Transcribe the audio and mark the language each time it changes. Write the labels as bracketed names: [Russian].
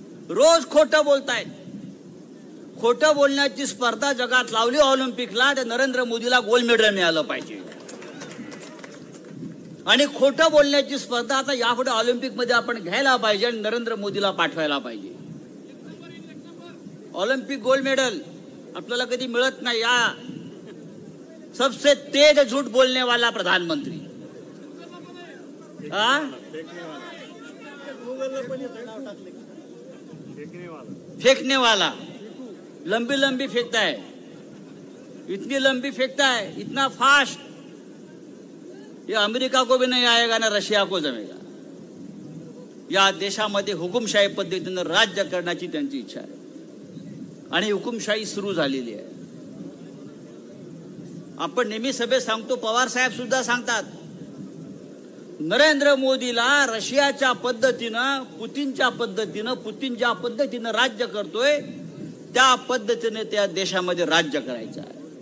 [Marathi] रोज खोटं बोलतायत. खोटं बोलण्याची स्पर्धा जगात लावली ऑलिम्पिकला, तर नरेंद्र मोदीला गोल्ड मेडल मिळालं पाहिजे. आणि खोटं बोलण्याची स्पर्धा आता यापुढे ऑलिम्पिकमध्ये आपण घ्यायला पाहिजे आणि नरेंद्र मोदीला पाठवायला पाहिजे. ऑलिम्पिक गोल्ड मेडल आपल्याला कधी मिळत नाही. [Hindi] या सबसे तेज झूठ बोलने वाला प्रधानमंत्री, फेंकने वाला, लंबी लंबी फेंकता है, इतनी लंबी फेंकता है, इतना फास्ट, ये अमेरिका को भी नहीं आएगा ना रशिया को जमेगा. [Marathi] या देशामध्ये हुकुमशाही पद्धतीनं राज्य करण्याची त्यांची इच्छा आहे आणि हुकुमशाही सुरू झालेली आहे. आपण नेहमी सभेत सांगतो, पवार साहेब सुद्धा सांगतात, नरेंद्र मोदीला रशियाच्या पद्धतीनं, पुतीनच्या पद्धतीनं, पुतीन ज्या पद्धतीनं राज्य करतोय त्या पद्धतीने त्या देशामध्ये राज्य करायचं आहे.